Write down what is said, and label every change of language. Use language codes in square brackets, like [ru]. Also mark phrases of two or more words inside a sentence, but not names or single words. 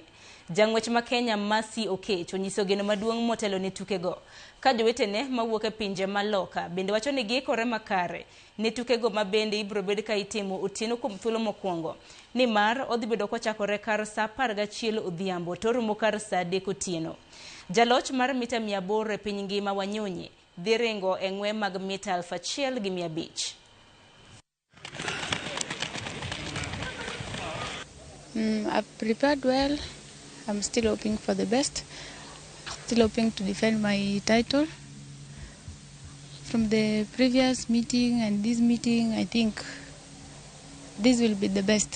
[luo] Jang'wech ma Kenya Mercy Okech onyiso geno maduong' motelo ne tukego, ka jowetene mawuok e pinje maloka bende wacho ni giikore makare ne tukego ma bende ibiro bed ka itimo otieno kuom thuolo mokwongo, nimar odhi bedo kochakore kar sa 11 odhiambo to rumo kar sa 3 otieno. Jaloch mar mita 800 e piny ngima Wanyonyi dhi ringo e ng'we mag mita 1,500. [en] I've prepared well. I'm still hoping for the best. Still hoping to defend my title. From the previous meeting and this meeting, I think this will be the best.